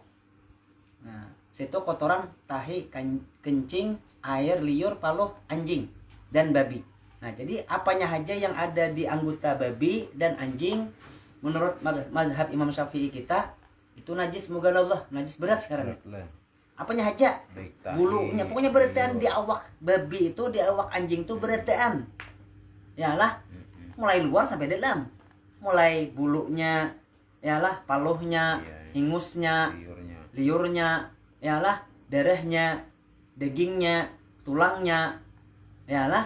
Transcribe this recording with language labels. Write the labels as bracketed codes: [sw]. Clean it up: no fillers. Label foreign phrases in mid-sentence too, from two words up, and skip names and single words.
[id] Nah, situ kotoran tahi, kencing, air liur, paluh, anjing dan babi. Nah, jadi apanya aja yang ada di anggota babi dan anjing menurut mazhab Imam Syafi'i kita itu najis mughalladhah, najis berat karena apanya aja, bulunya pokoknya beretan di awak babi itu, di awak anjing itu beretan. Yalah, mulai luar sampai dalam, mulai bulunya, yalah paluhnya, hingusnya, liurnya, yalah darahnya, dagingnya, tulangnya, yalah.